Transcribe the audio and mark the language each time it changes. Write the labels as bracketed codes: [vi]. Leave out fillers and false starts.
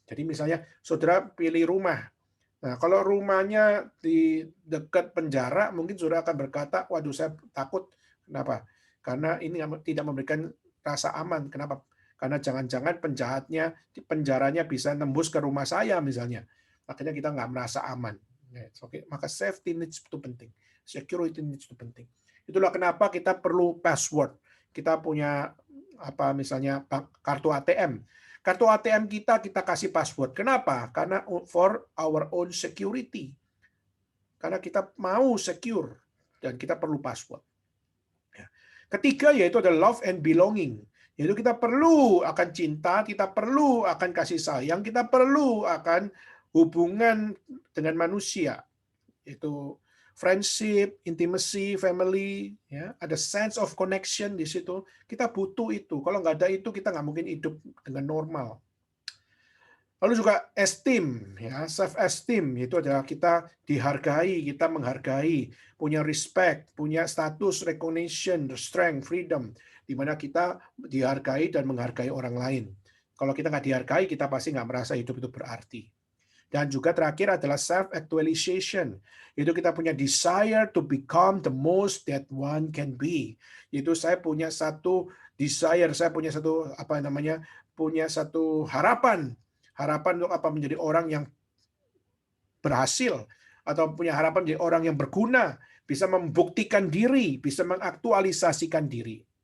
[id] Jadi misalnya saudara pilih rumah. Nah, kalau rumahnya di dekat penjara, mungkin saudara akan berkata, waduh saya takut. Kenapa? Karena ini tidak memberikan rasa aman. Kenapa? Karena jangan-jangan penjaranya bisa nembus ke rumah saya misalnya. Akhirnya kita nggak merasa aman. Oke, maka [en] safety needs [id] itu penting. [en] Security needs [id] itu penting. Itulah kenapa kita perlu password. Kita punya misalnya kartu ATM. Kartu ATM kita kasih password. Kenapa? Karena [en] for our own security. [id] Karena kita mau secure dan kita perlu password. Ketiga yaitu ada [en] love and belonging. [id] Yaitu kita perlu akan cinta, kita perlu akan kasih sayang, kita perlu akan hubungan dengan manusia. Itu [en] friendship, intimacy, family, [id] ya, ada [en] sense of connection [id] di situ. Kita butuh itu. Kalau nggak ada itu, kita nggak mungkin hidup dengan normal. Lalu juga esteem, ya, self-esteem, itu adalah kita dihargai, kita menghargai, punya [en] respect, punya status, recognition, strength, freedom, [id] di mana kita dihargai dan menghargai orang lain. Kalau kita nggak dihargai, kita pasti nggak merasa hidup itu berarti. Dan juga terakhir adalah self-actualization. Itu kita punya [en] desire to become the most that one can be. [id] Itu saya punya satu desire, saya punya satu punya satu harapan untuk menjadi orang yang berhasil atau punya harapan menjadi orang yang berguna, bisa membuktikan diri, bisa mengaktualisasikan diri.